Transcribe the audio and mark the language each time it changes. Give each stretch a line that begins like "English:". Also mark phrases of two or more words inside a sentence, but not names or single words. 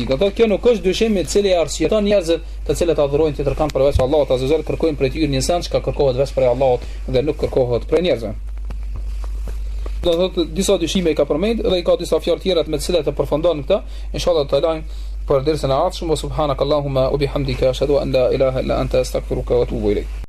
Albanian: Do kjo nuk është dyshim i cili arsyeton njerëzit të cilët adhurojnë tjetër kanë përveç Allahut
Arabic: عز وجل,
Albanian: kërkojnë prej tyre një send që kërkohet vetëm prej Allahut dhe nuk kërkohet prej njerëzve. Do të thotë disa dyshime i ka përmend dhe i ka disa fjalë tjera me të cilat e përfundon këtë. Inshallah të lajm për dersën e ardhshëm.
Arabic: سبحانك اللهم وبحمدك أشهد أن لا إله إلا أنت أستغفرك وأتوب إليك.